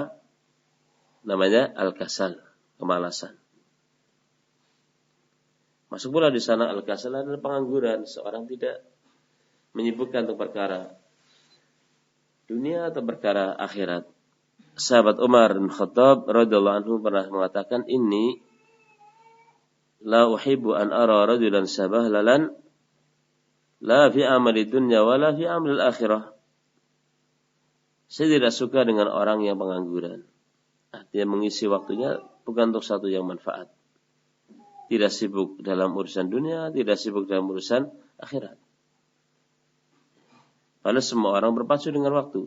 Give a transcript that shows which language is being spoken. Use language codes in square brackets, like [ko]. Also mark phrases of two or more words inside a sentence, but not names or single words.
[id] Namanya al-kasal, kemalasan. Masuk pula di sana al-kasal adalah pengangguran, seorang tidak menyibukkan untuk perkara dunia atau perkara akhirat. Sahabat Umar bin Khattab [ar] رضي الله عنه [id] pernah mengatakan, [ar] إني لا أحب أن أرى رجلا سبهللا لا في عمل دنيا ولا في عمل آخرة. [id] Saya tidak suka dengan orang yang pengangguran. Artinya mengisi waktunya bukan untuk satu yang manfaat. Tidak sibuk dalam urusan dunia, tidak sibuk dalam urusan akhirat. Padahal semua orang berpacu dengan waktu.